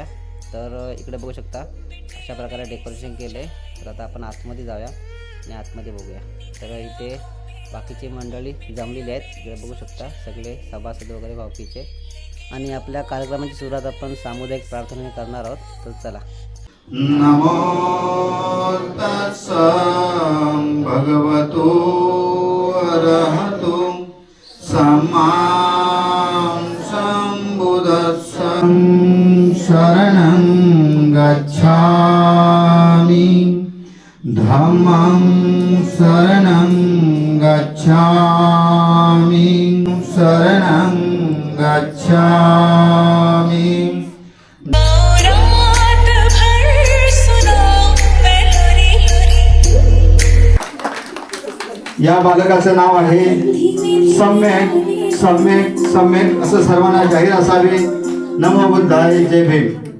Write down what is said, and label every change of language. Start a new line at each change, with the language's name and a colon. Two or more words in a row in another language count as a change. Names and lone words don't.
Marathi: तर इकडे बघू शकता अशा प्रकारे डेकोरेशन केलं आहे. तर आता आपण आतमध्ये जाऊया आणि आतमध्ये बघूया. तर इथे बाकीची मंडळी जमलेली आहेत. इकडे बघू शकता सगळे सभासद वगैरे भावकीचे. आणि आपल्या कार्यक्रमाची सुरुवात आपण सामुदायिक प्रार्थनेने करणार आहोत. तर चला.
Pali: नमो तस्सं भगवतो अरहतो सम्मा सम्बुद्धस्सं शरणं गच्छामि धम्मं शरणं गच्छामि शरणं गच्छामि।
Marathi: या बालकाचं नाव आहे सम्यक सम्यक सम्यक असं सर्वांना जाहीर असावे।
Pali: नमो बुद्धाय,
Marathi: जय भीम।